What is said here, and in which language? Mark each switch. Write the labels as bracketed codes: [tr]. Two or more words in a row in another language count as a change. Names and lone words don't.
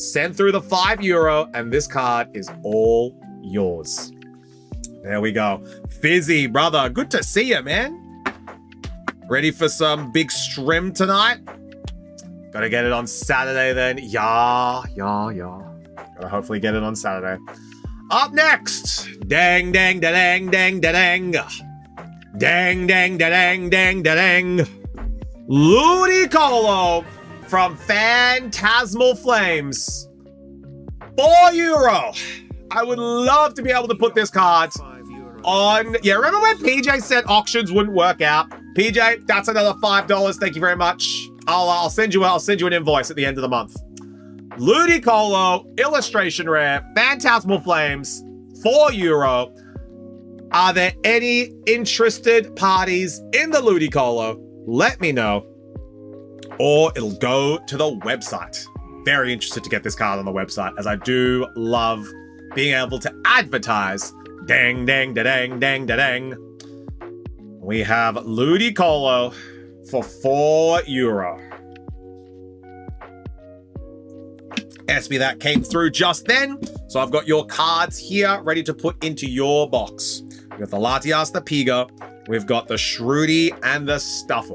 [en] Send through the €5 and this card is all yours. There we go. Fizzy, brother. Good to see you, man. Ready for some big stream tonight? Gotta get it on Saturday then. Yeah. Gotta hopefully get it on Saturday. Up next, dang, dang, da, dang, dang, da, dang. Dang, dang, da, dang, dang, da, dang. Ludicolo from Phantasmal Flames. €4. I would love to be able to put this card on. Yeah, remember when PJ said auctions wouldn't work out? PJ, that's another $5. Thank you very much. I'll send you an invoice at the end of the month. Ludicolo, Illustration Rare, Phantasmal Flames, €4. Are there any interested parties in the Ludicolo? Let me know. Or it'll go to the website. Very interested to get this card on the website, as I do love being able to advertise. Dang, dang, da, dang, dang, da, dang. We have Ludicolo for €4. SB, that came through just then. So I've got your cards here ready to put into your box. We've got the Latias, the Piga. We've got the Shruti and the Stuffle.